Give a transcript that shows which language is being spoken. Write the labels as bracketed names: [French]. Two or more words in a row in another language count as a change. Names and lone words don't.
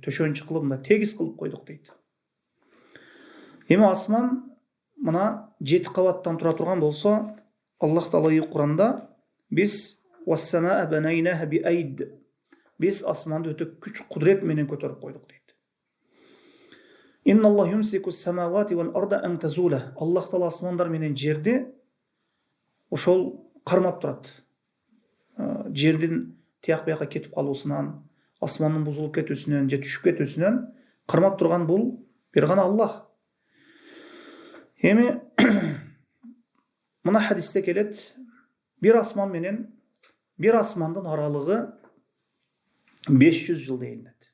[Kyrgyz] Төшөнчү кылып мына тегиз кылып койдук дейт. Эми асман мына 7 кабаттан тура турган болсо, Аллах Таала Кур'анда биз [Arabic] والسماء بنيناها بأيد. [Kyrgyz] Биз асманды өтө күч кудрет менен көтөрүп койдук дейт. [Arabic] إن الله يمسك السماوات والأرض أن تزولا. [Kyrgyz] Аллах Таала асмандар менен жерди ошол кармап турат. жердин тияк бияка кетип калуусунан, асмандын бузулуп кетүүсүнөн же түшүп кетүүсүнөн кармап турган бул бир гана Аллах. Эми мына хадисте келет, бир асман менен бир асмандын аралыгы 500 жыл дейилет.